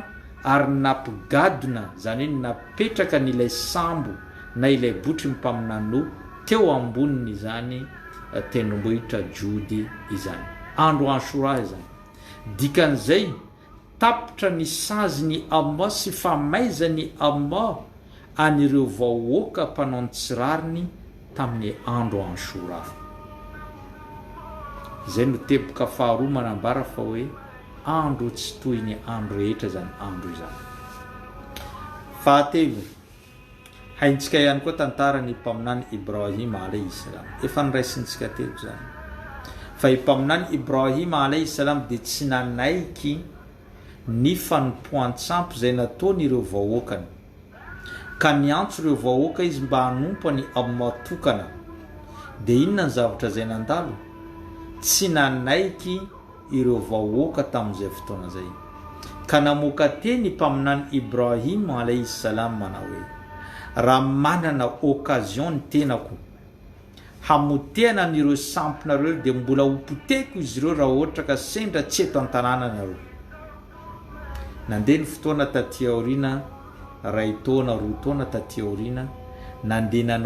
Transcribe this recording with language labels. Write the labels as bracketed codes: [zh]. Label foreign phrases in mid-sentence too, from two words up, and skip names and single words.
[mg] ary nampigadona zany hoe napetraka n'ilay sambo na ilay botry mpaminany teo amboniny zany tenimbohitra Jody izany andro Anshura izany dikan'izay tapitra ny saziny Allah sy famaizany Allah anireo vahoaka mpanao ny tsirariny tamin'ny andro Anshura zay no teboka faharoa manambara fa hoe andro tsy toy ny andro rehetra zany andro izany fahatelo haintsika ihany koa tantarany mpaminany Ibrahim [ar] عليه السلام [mg] efa niraisintsika teto zany fa mpaminany Ibrahim [ar] عليه السلام [mg] dia tsy nanaiky ny fanompoan-tsampy zay nataony ireo vahoakany ka niantso ireo vahoaka izy mba hanompo ny Allah tokana dia inona ny zavatra zay nandalo tsy nanaiky ireo vahoaka tamin'izay fotoana zay ka namoaka teny mpaminany Ibrahim [ar] عليه السلام [mg] mana hoe raha manana occasion ny tenako hamotehana n'ireo sampinareo dia mbola hopoteko izy ireo raha ohatra ka sendra tsy eto an-tanàna nareo nandeha ny fotoana taty aoriana ray taona roa taona taty aoriana nandeha nanao